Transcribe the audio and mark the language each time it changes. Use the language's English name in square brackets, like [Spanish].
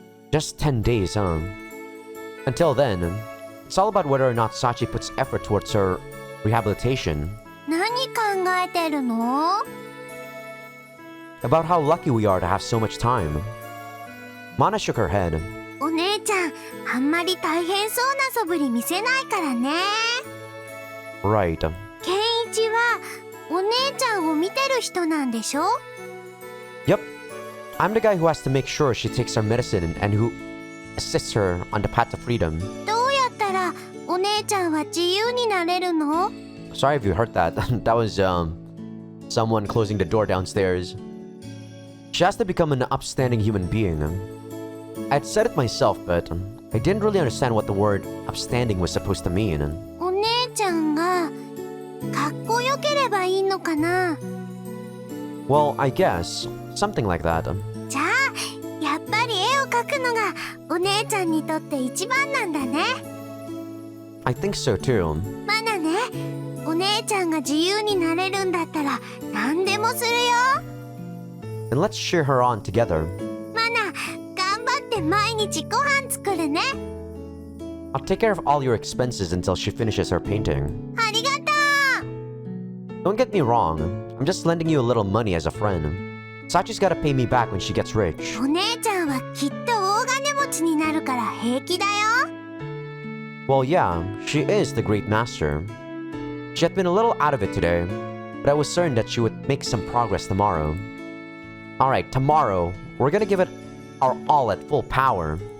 [English] Just 10 days, huh? Until then, it's all about whether or not Sachi puts effort towards her rehabilitation. [Japanese] 何考えてるの [English] About how lucky we are to have so much time. Mana shook her head. [Japanese] お姉ちゃん、あんまり大変そうな素振り見せないからね。 [English] Right. [Japanese] ケンイチはお姉ちゃんを見てる人なんでしょ [English] Yep. I'm the guy who has to make sure she takes her medicine and who assists her on the path to freedom. [Japanese] どうやったらお姉ちゃんは自由になれるの [English] Sorry if you heard that. That was, someone closing the door downstairs. She has to become an upstanding human being. I'd said it myself, but I didn't really understand what the word upstanding was supposed to mean. [Japanese] お姉ちゃんがかっこよければいいのかな [English] Well, I guess. Something like that. [Japanese] じゃあやっぱり絵を描くのがお姉ちゃんにとって一番なんだね [English] I think so too. [Japanese] マナねお姉ちゃんが自由になれるんだったら何でもするよ [English] And let's cheer her on together. [Japanese] マナ頑張って毎日ご飯作るね [English] I'll take care of all your expenses until she finishes her painting. [Japanese] ありがと [English] Don't get me wrong. I'm just lending you a little money as a friend. Sachi's gotta pay me back when she gets rich. [Japanese] うお姉ちゃんはきっと大金持ちになるから平気だよ [English] Well, yeah, she is the great master. She had been a little out of it today, but I was certain that she would make some progress tomorrow. Alright, tomorrow, we're gonna give it our all at full power.